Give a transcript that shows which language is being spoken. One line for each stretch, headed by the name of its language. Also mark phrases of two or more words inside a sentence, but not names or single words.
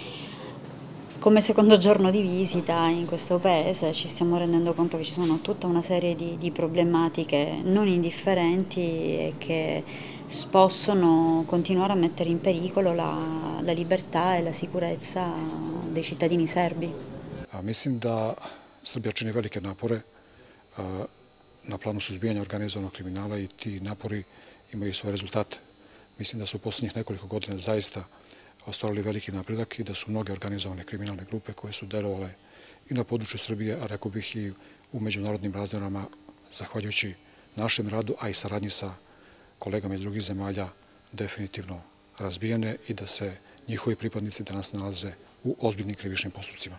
Italian: Come secondo giorno di visita in questo paese ci stiamo rendendo conto che ci sono tutta una serie di problematiche non indifferenti e che possono continuare a mettere in pericolo la libertà e la sicurezza dei cittadini serbi.
Serbian: Mislim da Srbija čini velike napore na planu suzbijanja organizovanog kriminala i ti napori imaju svoje rezultate. Mislim da su u posljednjih nekoliko godina zaista ostvarili veliki napredak i da su mnoge organizovane kriminalne grupe koje su delovale i na području Srbije, a rekao bih i u međunarodnim razmjerama, zahvaljujući našem radu, a i saradnji sa kolegama iz drugih zemalja, definitivno razbijene i da se njihovi pripadnici danas nalaze u ozbiljnim krivičnim postupcima.